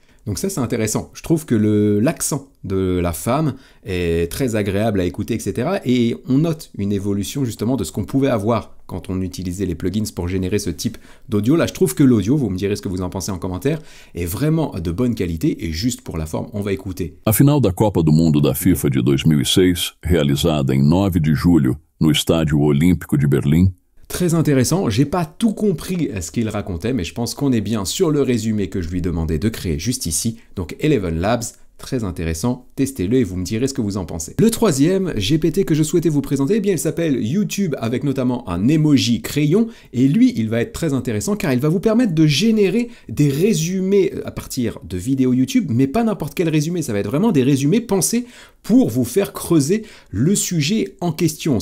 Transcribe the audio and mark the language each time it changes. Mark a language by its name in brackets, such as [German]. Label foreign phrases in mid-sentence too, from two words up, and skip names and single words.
[French] Donc ça c'est intéressant. Je trouve que l'accent de la femme est très agréable à écouter, etc. Et on note une évolution justement de ce qu'on pouvait avoir quand on utilisait les plugins pour générer ce type d'audio. Là je trouve que l'audio, vous me direz ce que vous en pensez en commentaire, est vraiment de bonne qualité et juste pour la forme, on va écouter. [Portuguese] A final da Copa do Mundo da FIFA de 2006, realizada em 9 de julho no Estádio Olímpico de Berlim. [French] Très intéressant, j'ai pas tout compris ce qu'il racontait, mais je pense qu'on est bien sur le résumé que je lui demandais de créer juste ici, donc Eleven Labs. Très intéressant, testez-le et vous me direz ce que vous en pensez. Le troisième GPT que je souhaitais vous présenter, eh bien il s'appelle YouTube avec notamment un emoji crayon et lui il va être très intéressant car il va vous permettre de générer des résumés à partir de vidéos YouTube, mais pas n'importe quel résumé, ça va être vraiment des résumés pensés pour vous faire creuser le sujet en question.